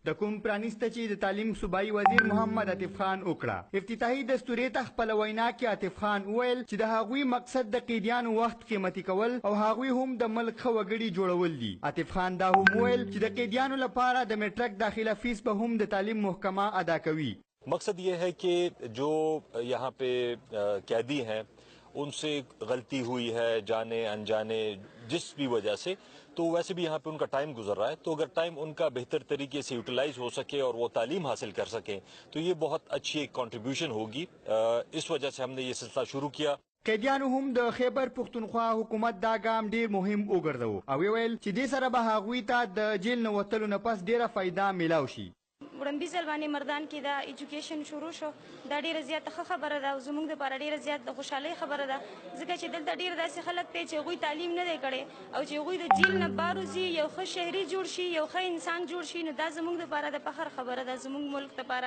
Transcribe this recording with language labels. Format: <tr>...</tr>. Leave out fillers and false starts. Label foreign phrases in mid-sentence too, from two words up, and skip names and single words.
<ps>د کوم پرانیسته چې د تعلیم صوبایي وزیر محمد عاطف خان وکړه. افتتاحي دستورې ته خپله وینا کې عاطف خان وویل چې د هغوی مقصد د قیدیانو وخت قیمتي کول او هغوی هم د ملک ښه وګړي جوړول دي. عاطف خان دا هم وویل چې د قیدیانو لپاره د میټرک داخله فیس به هم د تعلیم محکمه ادا کوي.</ps> <ur>مقصد یہ ہے کہ جو یہاں پہ قیدی ہیں ان سے غلطی ہوئی ہے جانے انجانے جس بھی وجہ سے، تو ویسے بھی یہاں پہ ان کا ٹائم گزر رہا ہے، تو اگر ٹائم ان کا بہتر طریقے سے یوٹیلائز ہو سکے اور وہ تعلیم حاصل کر سکیں تو یہ بہت اچھی ایک کنٹریبیوشن ہوگی. اس وجہ سے ہم نے یہ سلسلہ شروع کیا.</ur> <ps>قیدیانو هم د خیبر پښتونخوا حکومت دا ګام ډیر مهم وګرځاوه او ویل چې دې سره به هغوی ته د جیل نه وتلو نه پس ډیره فایده میلاو شي. وړاندیز باندې مردان کې دا ایجوکیشن شروع شو، دا ډیره زیاته ښه خبره ده او زموږ دپاره ډیره زیات د خوشحالۍ خبره ده ځکه چې دلته ډیر داسې خلک دی چې هغوی تعلیم نه دی کړی او چې هغوی د جیل نه بار وځي یو ښه شهري جوړ شي یو ښه انسان جوړ شي، نو دا زموږ دپاره د فخر خبره ده زموږ ملک دپاره.</ps>